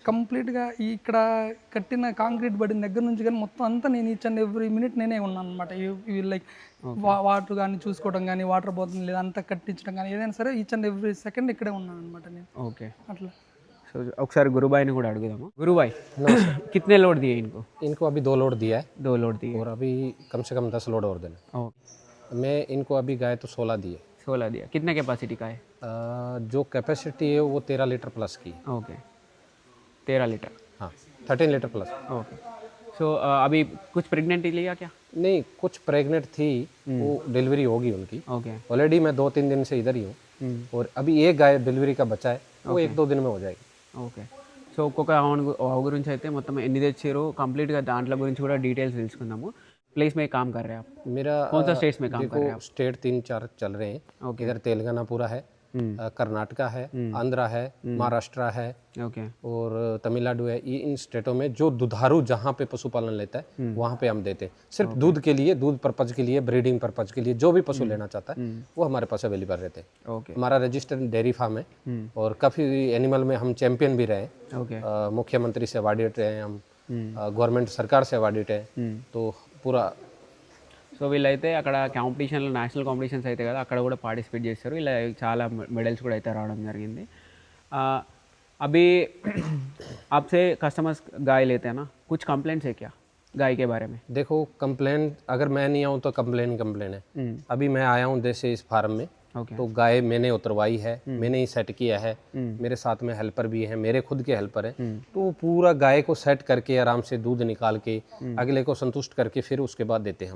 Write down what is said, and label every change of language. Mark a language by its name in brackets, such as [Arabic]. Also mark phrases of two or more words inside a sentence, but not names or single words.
[Telugu] కంప్లీట్గా ఇక్కడ కట్టిన కాంక్రీట్ పడిన దగ్గర నుంచి కానీ మొత్తం అంతా నేను [English] each and every minute [Telugu] నేనే ఉన్నాను అనమాట. ఇవి [English] like water [Telugu] కానీ చూసుకోవడం కానీ, వాటర్ పోతుంది లేదా అంతా కట్టించడం కానీ, ఏదైనా సరే [English] each and every second [Telugu] ఇక్కడే ఉన్నాను అనమాట నేను. ఓకే, అట్లా. సో ఒకసారి గురుబాయిని కూడా అడుగుదాము. గురుబాయ్, [Hindi] कितने लोड दिए इनको? इनको अभी 2 लोड दिया है, 2 लोड दिए और अभी कम से कम 10 लोड और देना। ओके, मैं इनको अभी गाय तो 16 दिए। 16 दिया। कितने कैपेसिटी का है? जो कैपेसिटी है वो 13 लीटर प्लस की है। ओके, 13 लीटर। हाँ, 13 लीटर प्लस। ओके, सो अभी कुछ प्रेगनेंटी लिया क्या? नहीं, कुछ प्रेग्नेंट थी, वो डिलीवरी होगी उनकी। ओके, ऑलरेडी मैं 2-3 दिन से इधर ही हूँ, और अभी एक गाय डिलीवरी का बचा है, वो 1-2 दिन में हो जाएगी। [Telugu] ఓకే. సో ఒక్కొక్క ఆవు గురించి అయితే మొత్తం ఎన్ని తెచ్చారు కంప్లీట్గా దాంట్లో గురించి కూడా డీటెయిల్స్ తెలుసుకుందాము. [Hindi] प्लेस में काम कर रहे हैं आप? मेरा कौन सा स्टेट्स में काम कर रहे हैं आप? स्टेट 3-4 चल रहे हैं। ओके, इधर तेलंगाना पूरा है, कर्नाटका है, आंध्रा है, महाराष्ट्र है, ओके, और तमिलनाडु है। ये इन स्टेटों में जो दुधारू जहाँ पे पशुपालन लेता है वहाँ पे हम देते हैं। सिर्फ दूध के लिए, दूध पर्पज के लिए, [English] breeding purpose [Hindi] के लिए, जो भी पशु लेना चाहता है वो हमारे पास अवेलेबल रहते हैं। ओके, हमारा [English] registered dairy farm [Hindi] है, और काफ़ी एनिमल में हम चैंपियन भी रहे। ओके, मुख्यमंत्री से अवार्डेड रहे हम, गवर्नमेंट सरकार से अवार्डेड है, तो पूरा। [Telugu] సో వీళ్ళైతే అక్కడ కాంపిటీషన్లో, [English] national competitions [Telugu] అయితే కదా, అక్కడ కూడా పార్టిసిపేట్ చేస్తారు. ఇలా చాలా మెడల్స్ కూడా అయితే రావడం జరిగింది. [Hindi] अभी आपसे कस्टमर्स गाय लेते हैं ना, कुछ कंप्लेंट्स है क्या गाय के बारे में? देखो, कंप्लेन अगर मैं नहीं आऊँ तो कंप्लेन है। अभी मैं आया हूँ देश से इस फार्म में, ओके, तो गाय मैंने उतरवाई है, मैंने ही सेट किया है, मेरे साथ में हेल्पर भी हैं, मेरे खुद के हेल्पर हैं, तो पूरा गाय को सेट करके आराम से दूध निकाल के अगले को संतुष्ट करके फिर उसके बाद देते हम।